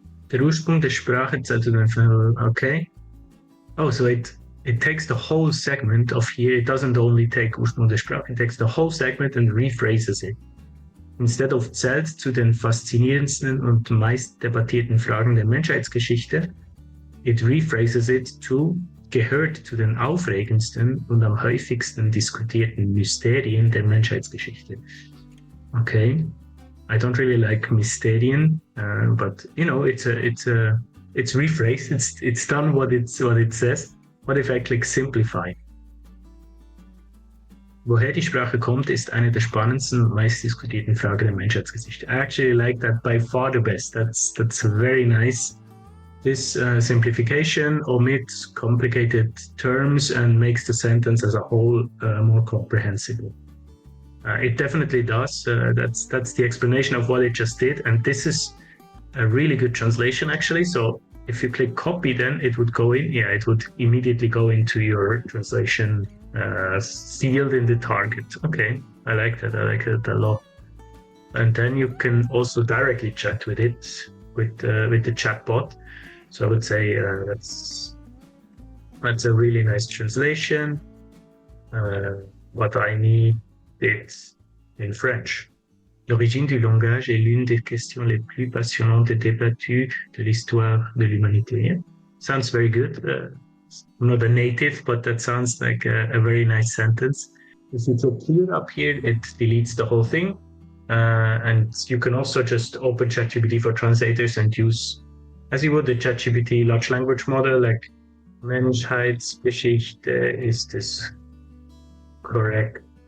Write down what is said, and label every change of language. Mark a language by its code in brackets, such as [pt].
[de] Der Ursprung der Sprache, okay. [en] Oh, so it takes the whole segment of here. It doesn't only take [de] Ursprung der Sprache. [en] It takes the whole segment and rephrases it. Instead of [de] zählt zu den faszinierendsten und meist debattierten Fragen der Menschheitsgeschichte, [en] it rephrases it to [de] gehört zu den aufregendsten und am häufigsten diskutierten Mysterien der Menschheitsgeschichte. [en] Okay, I don't really like Mysterien, but it's rephrased. It's done what it says. What if I click simplify? [de] Woher die Sprache kommt, ist eine der spannendsten und meist diskutierten Fragen der Menschheitsgeschichte. [en] I actually like that by far the best. That's very nice. This simplification omits complicated terms and makes the sentence as a whole more comprehensible. It definitely does. That's the explanation of what it just did, and this is a really good translation actually. So if you click copy, then it would go in. Yeah, it would immediately go into your translation field in the target. Okay, I like that. I like it a lot. And then you can also directly chat with it with the chatbot. So I would say that's a really nice translation. What I need is in French. [fr] L'origine du langage est l'une des questions les plus passionnantes et débattues de l'histoire de l'humanité. [en] Sounds very good. I'm not a native, but that sounds like a very nice sentence. If you click clear up here, it deletes the whole thing. And you can also just open ChatGPT for translators and use, as you would, the ChatGPT large language model, like Menschheitsgeschichte, is this correct?